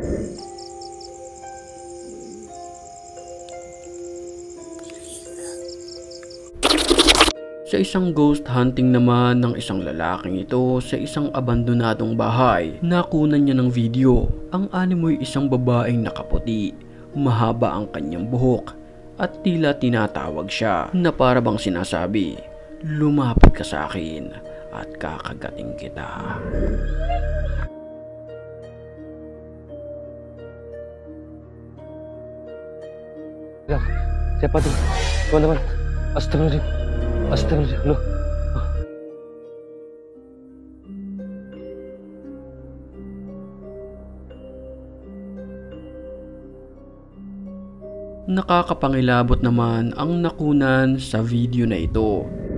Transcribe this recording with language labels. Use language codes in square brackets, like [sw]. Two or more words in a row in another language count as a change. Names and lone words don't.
[tl] Sa isang [en] ghost hunting [tl] naman ng isang lalaking ito sa isang abandonadong bahay, nakunan niya ng video. Ang animoy isang babaeng nakaputi, mahaba ang kanyang buhok at tila tinatawag siya na para bang sinasabi, "Lumapit ka sa akin at kakagating kita." [id] Ya, siapa tuh? Teman-teman. [ar] أستغفر الله أستغفر الله. [tl] Nakakapangilabot naman ang nakunan sa video na ito.